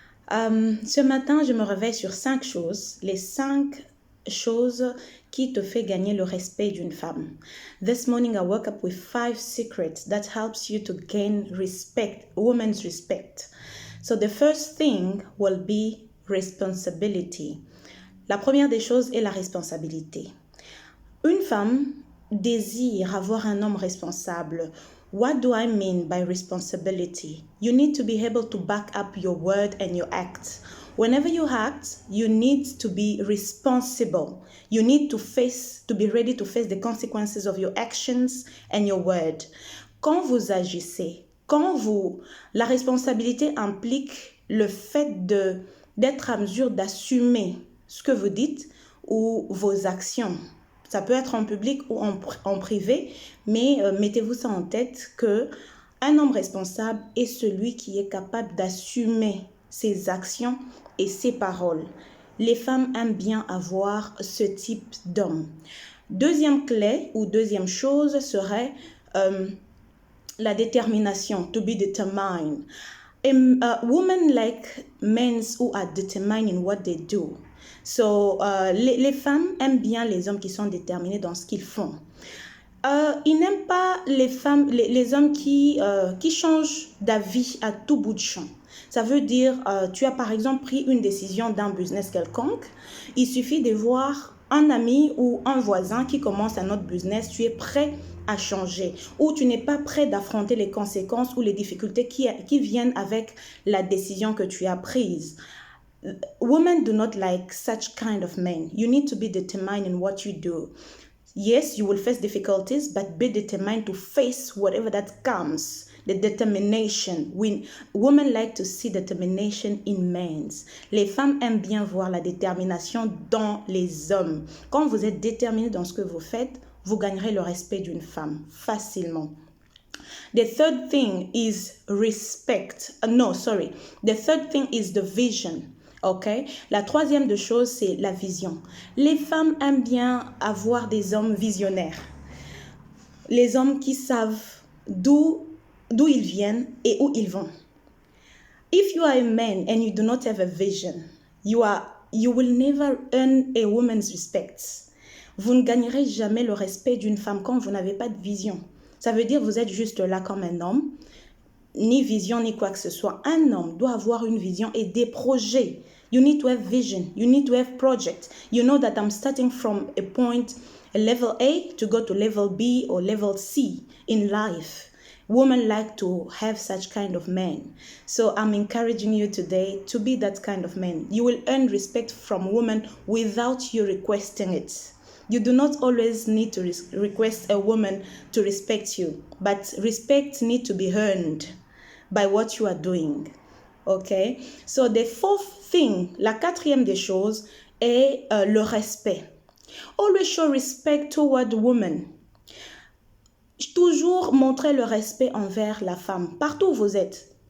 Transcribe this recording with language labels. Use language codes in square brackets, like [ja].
[fr] Ce matin, je me réveille sur 5 choses, les 5 choses qui te fait gagner le respect d'une femme. [en] This morning, I woke up with 5 secrets that helps you to gain respect, women's respect. So the first thing will be responsibility. [fr] La première des choses est la responsabilité. Une femme désire avoir un homme responsable. [en] What do I mean by responsibility? You need to be able to back up your word and your act. Whenever you act, you need to be responsible. You need to be ready to face the consequences of your actions and your word. [fr] Quand vous agissez, la responsabilité implique le fait d'être à mesure d'assumer ce que vous dites ou vos actions. Ça peut être en public ou en privé, mais mettez-vous ça en tête qu'un homme responsable est celui qui est capable d'assumer ses actions et ses paroles. Les femmes aiment bien avoir ce type d'homme. Deuxième clé ou deuxième chose serait la détermination, [en] to be determined. Women like men who are determined in what they do. [fr] So, les femmes aiment bien les hommes qui sont déterminés dans ce qu'ils font. Ils n'aiment pas les hommes qui changent d'avis à tout bout de champ. Ça veut dire, tu as par exemple pris une décision d'un business quelconque, il suffit de voir un ami ou un voisin qui commence un autre business, tu es prêt à changer, ou tu n'es pas prêt d'affronter les conséquences ou les difficultés qui viennent avec la décision que tu as prise. [en] Women do not like such kind of men. You need to be determined in what you do. Yes, you will face difficulties, but be determined to face whatever that comes. The determination. Women like to see determination in men. [fr] Les femmes aiment bien voir la détermination dans les hommes. Quand vous êtes déterminé dans ce que vous faites, vous gagnerez le respect d'une femme facilement. [en] The third thing is respect. The third thing is the vision. Okay? [fr] La troisième de choses, c'est la vision. Les femmes aiment bien avoir des hommes visionnaires. Les hommes qui savent d'où ils viennent et où ils vont. [en] If you are a man and you do not have a vision, you will never earn a woman's respect. [fr] Vous ne gagnerez jamais le respect d'une femme quand vous n'avez pas de vision. Ça veut dire que vous êtes juste là comme un homme, ni vision ni quoi que ce soit. Un homme doit avoir une vision et des projets. [en] You need to have vision. You need to have project. You know that I'm starting from a level A to go to level B or level C in life. Women like to have such kind of men. So I'm encouraging you today to be that kind of man. You will earn respect from women without you requesting it. You do not always need to request a woman to respect you, but respect needs to be earned by what you are doing. Okay? So the fourth thing, [fr] la quatrième des choses, est le respect. [en] Always show respect toward women. [fr] Toujours montrer le respect envers la femme, partout où vous êtes.